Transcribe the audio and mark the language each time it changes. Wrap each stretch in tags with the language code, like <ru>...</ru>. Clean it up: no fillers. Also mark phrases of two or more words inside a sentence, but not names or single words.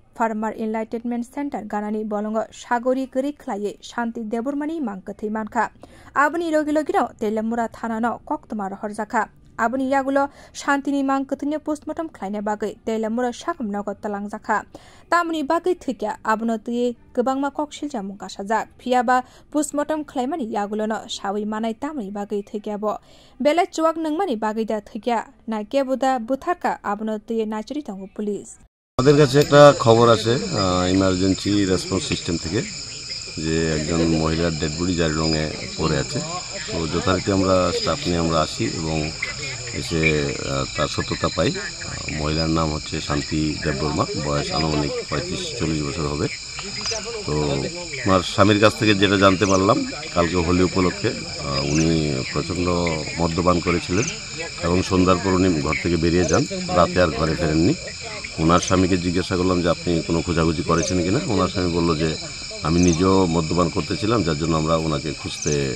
<trp>Farmer Enlightenment Center Ganani Bolongo Shagori Kuri Klaye Shanti Deburmani Mankati Manka Abani Logilogino Telamura Thanano Koktomar Horzaka Abani Yagulo Shantini Mankatine postmortem Kleine Bagai Telamura Shakam Nogo Talangzaka Tamni Bagai Thika Abnoti Gabangma Kokshil Jamukashazak Piaba postmortem Clemani Yagulono Shawi Manai Tamni Bagai Thikabo Bele Chuak Nangmani Bagai da Thika Nakebuda Buthaka Abnoti Nachuri Tango Police</trp> <bn>আমাদের কাছে একটা খবর আছে</bn> <en>emergency response system</en> <bn>থেকে যে একজন মহিলার</bn> <en>dead body</en> <bn>জারিলংয়ে পড়ে আছে তো যথারীতি আমরা স্টাফ নিয়ে আমরা আসি এবং এসে তার সত্যতা পাই মহিলার নাম হচ্ছে শান্তি দেববর্মা বয়স আনুমানিক 35-40 বছর হবে তো আমার স্বামীর কাছ থেকে যেটা জানতে পারলাম কালকে হোলি উপলক্ষে উনি প্রচণ্ড মদ্যপান করেছিলেন এবং সন্ধ্যার পর উনি ঘর থেকে বেরিয়ে যান রাতে আর ঘরে ফেরেননি ওনার স্বামীকে জিজ্ঞাসা করলাম যে আপনি কোনো খোঁজাখুঁজি করেছেন কিনা ওনার স্বামী বলল যে আমি নিজেও মদ্যপান করতেছিলাম যার জন্য আমরা ওনাকে খুঁজতে</bn>